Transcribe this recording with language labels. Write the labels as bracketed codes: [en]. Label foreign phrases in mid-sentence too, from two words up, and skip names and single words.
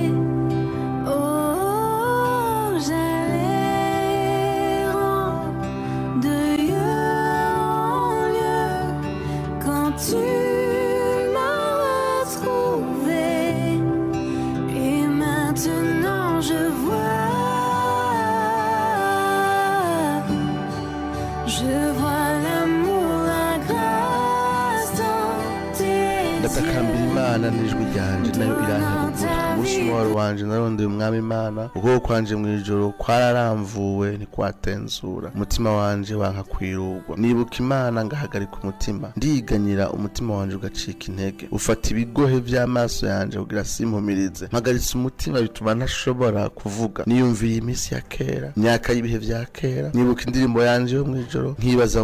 [fr] Oh, j'allais de lieu en lieu quand tu m'as retrouvé. Et maintenant je vois. Je vois l'amour, la grâce dans tes [rn] ndatakambira imana n'ijwi ryanje nayo irantagugura umunsi w'umwaro wanje narondeye umwami imana ubwoko kwanje mw'ijoro kwararamvuwe ntikwatenzura umutima wanje wanka kwirurwa nibuka imana ngahagarika umutima ndiganyira umutima wanje ugacika intege ufata ibigohe vy'amaso yanje kugira simpumirize mpagaritse umutima bituma ntashobora kuvuga niyumvira iminsi ya kera imyaka y'ibihe vya kera nibuka indirimbo yanje yo mw'ijoro nkibaza